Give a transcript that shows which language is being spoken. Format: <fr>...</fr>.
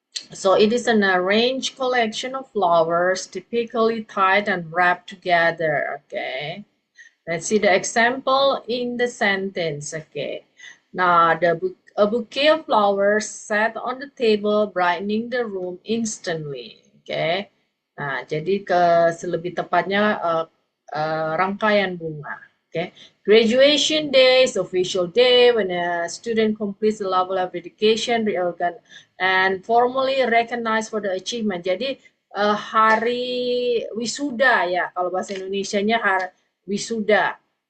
<en>So it is an arranged collection of flowers, typically tied and wrapped together. Okay. Let's see the example in the sentence. Okay. Now, a bouquet of flowers sat on the table, brightening the room instantly. Okay.</en> <id>Nah, jadi lebih tepatnya rangkaian bunga.</id> <en>Okay. Graduation day is official day when a student completes the level of education and formally recognized for the achievement.</en> <id>Jadi hari wisuda ya, kalau bahasa Indonesianya hari wisuda.</id>